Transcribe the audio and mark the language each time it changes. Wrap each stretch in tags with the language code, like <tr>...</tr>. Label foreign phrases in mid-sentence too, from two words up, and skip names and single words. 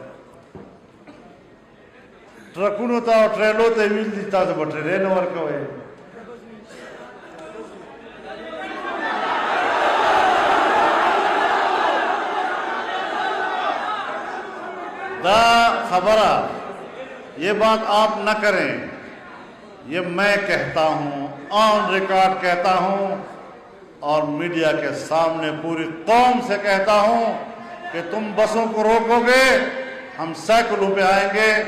<ps>ټرکونو ته او ټریلو ته ویل دي تاسو به ټریلې نه ورکوئ دا خبرہ</ps> <ur>یہ بات آپ نہ کریں یہ میں کہتا ہوں</ur> <en>on record</en> <ur>کہتا ہوں اور میڈیا کے سامنے پوری قوم سے کہتا ہوں کہ تم بسوں کو روکو گے ہم سائیکلوں پہ آئیں گے</ur>